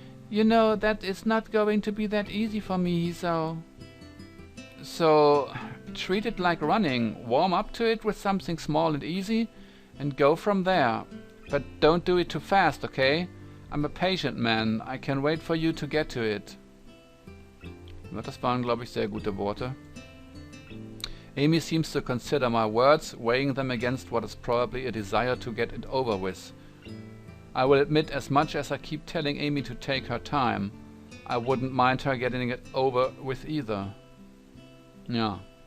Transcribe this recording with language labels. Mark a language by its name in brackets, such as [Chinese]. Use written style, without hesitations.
[English] You know that it's not going to be that easy for me, Hiso. So, treat it like running. Warm up to it with something small and easy, and go from there. But don't do it too fast, okay? I'm a patient man. I can wait for you to get to it. [German] Das waren, glaube ich, sehr gute Worte. [English] Amy seems to consider my words, weighing them against what is probably a desire to get it over with. I will admit, as much as I keep telling Amy to take her time, I wouldn't mind her getting it over with either. Yeah.